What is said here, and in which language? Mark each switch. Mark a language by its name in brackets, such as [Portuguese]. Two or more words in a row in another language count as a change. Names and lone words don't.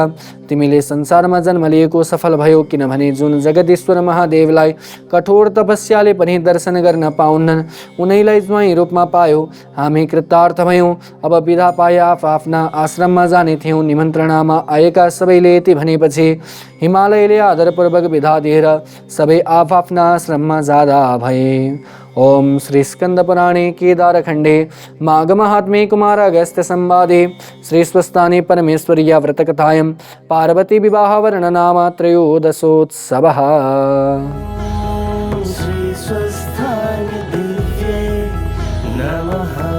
[Nepali] तिमीले संसारमा जन्म लिएको सफल भयो, किनभने जुन जगदीश्वर महादेवलाई कठोर तपस्याले पनि दर्शन गर्न पाउन्नन्, उनैलाई ज्वाइँ रूपमा पायो। हामी कृतार्थ भयौँ। अब विदा पाए आफ्ना आश्रममा जाने थियौँ। निमन्त्रणामा आएका सबैले यति भनेपछि हिमालयले आदरपूर्वक विदा दिएर सबै आफ्ना आश्रममा जाँदा भए। [Sanskrit] ओम श्री स्कंद पुराणे केदारखंडे माघ महात्म्ये कुमार अगस्त्य संवादे श्री स्वस्ताने परमेश्वरीय व्रतकथायां पार्वती विवाह वर्णनाम त्रयोदशोत्सवः। श्री स्वस्थाय दिव्ये नमः।